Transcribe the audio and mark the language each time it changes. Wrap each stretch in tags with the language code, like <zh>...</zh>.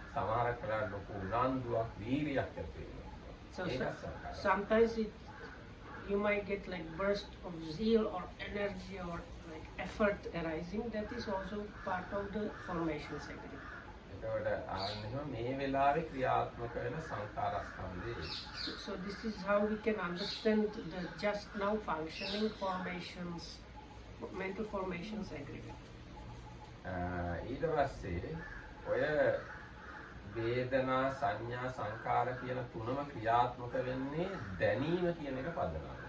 <si>සමහරක් වෙලාවට ලොකු උනන්දුවක් වීරියක් ඇති වෙනවා.</si> <en>So</en> <si>ඒක සංකාරස්කන්ධ.</si> <en>sometimes you might get like burst of zeal or energy or like effort arising. That is also part of the formation aggregate.</en> <si>එතකොට ආන්නේම මේ වෙලාවේ ක්‍රියාත්මක වෙන සංකාරස්කන්ධය.</si> <en>So this is how we can understand the just now functioning formations, mental formations aggregate.</en> <si>ඊට පස්සේ ඔය වේදනා සංඥා සංකාර කියන තුනම ක්‍රියාත්මක වෙන්නේ දැනීම කියන එක පදනම.</si>